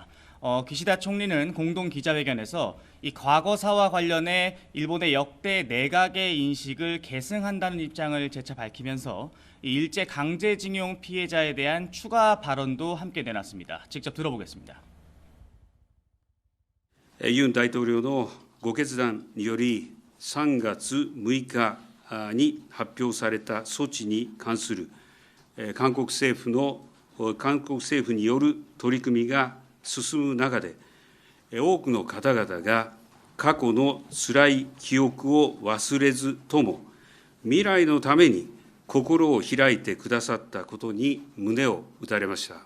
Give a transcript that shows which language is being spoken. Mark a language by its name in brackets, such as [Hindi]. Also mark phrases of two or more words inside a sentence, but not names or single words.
[Korean] 기시다 총리는 공동 기자회견에서 이 과거사와 관련해 일본의 역대 내각의 인식을 계승한다는 입장을 재차 밝히면서 이 일제 강제징용 피해자에 대한 추가 발언도 함께 내놨습니다. 직접 들어보겠습니다. [Japanese] ユン大統領のご決断により3月6日に発表された措置に関する韓国政府による取り組みが進む中で、多くの方々が過去の辛い記憶を忘れずとも、未来のために心を開いてくださったことに胸を打たれました。